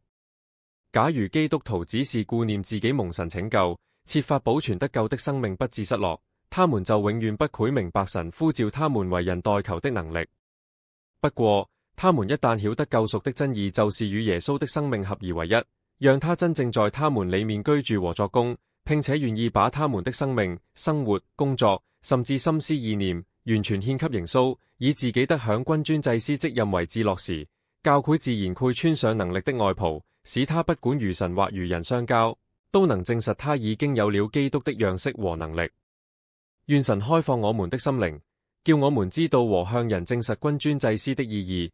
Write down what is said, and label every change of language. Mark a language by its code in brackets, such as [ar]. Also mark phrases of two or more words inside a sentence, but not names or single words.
[zh] 假如基督徒只是顧念自己蒙神拯救，設法保存得救的生命不致失落，他們就永遠不會明白神呼召他們為人代求的能力。不過他們一旦曉得救贖的真義就是與耶穌的生命合而為一，讓他真正在他們裡面居住和作工，並且願意把他們的生命、生活、工作，甚至心思意念完全獻給耶穌，以自己得享君尊祭司職任為至樂時，教會自然會穿上能力的外袍，使他不管與神或與人相交，都能證實他已經有了基督的樣式和能力。願神開放我們的心靈，叫我們知道和向人證實君尊祭司的意義。